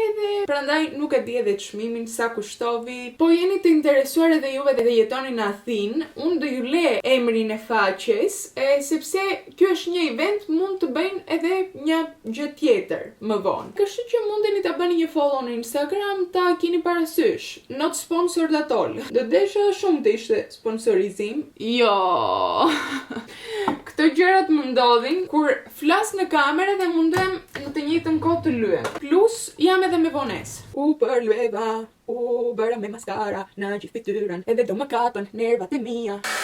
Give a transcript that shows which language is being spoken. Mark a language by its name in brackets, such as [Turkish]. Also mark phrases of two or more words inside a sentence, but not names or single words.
[Albanian] Edhe prandaj nuk e di edhe çmimin sa kushtovi. Po jeni të interesuar edhe juve dhe jetoni në Athinë, unë do ju le emrin e faqes, sepse kjo është një event, mund të bëjnë edhe një gjë tjetër më vonë. Kështu që mundeni ta bëni një follow në Instagram, ta keni parasysh, [English] not sponsored at all. [Albanian] Do desha shumë të ishte sponsorizim. Jo. Këto gjërat më ndodhin kur flas në kamera dhe mundem në të njëjtën kohë të lyem. Plus jam edhe me vonesë. U përlueva, u bëra me maskara në gjithë fytyrën, edhe do më kapën nervat e mia.